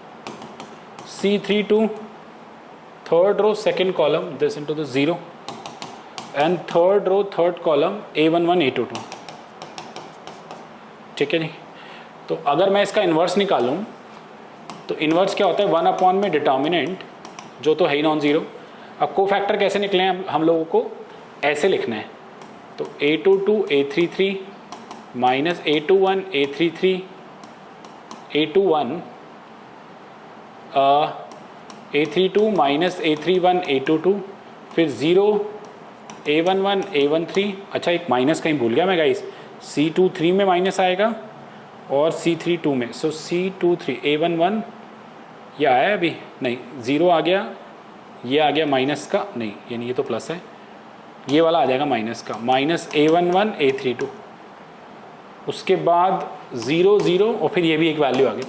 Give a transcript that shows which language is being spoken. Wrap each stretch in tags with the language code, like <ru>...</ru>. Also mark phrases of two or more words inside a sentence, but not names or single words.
<en>C32 third row second column, this into this 0, and third row third column A11 A22,</en> <hi>ठीक है जी। तो अगर मैं इसका इन्वर्स निकालूं तो इन्वर्स क्या होता है? 1 अपॉन में डिटर्मिनेंट, जो तो है ही</hi> <en>non zero.</en> <hi>अब कोफैक्टर कैसे निकले हैं? हम लोगों को ऐसे लिखना है, तो A22 A33 माइनस A21 A33 A21 A32 माइनस A31 A22, फिर 0 A11 A13, अच्छा एक माइनस कहीं भूल गया मैं गाइस, C23 में माइनस आएगा और C32 में, सो C23 A11 ये आया अभी नहीं, 0 आ गया, ये आ गया माइनस का, नहीं यानी ये तो प्लस है, ये वाला आ जाएगा माइनस का, माइनस A11 A32, उसके बाद 0 0 और फिर ये भी एक वैल्यू आ गई।</hi>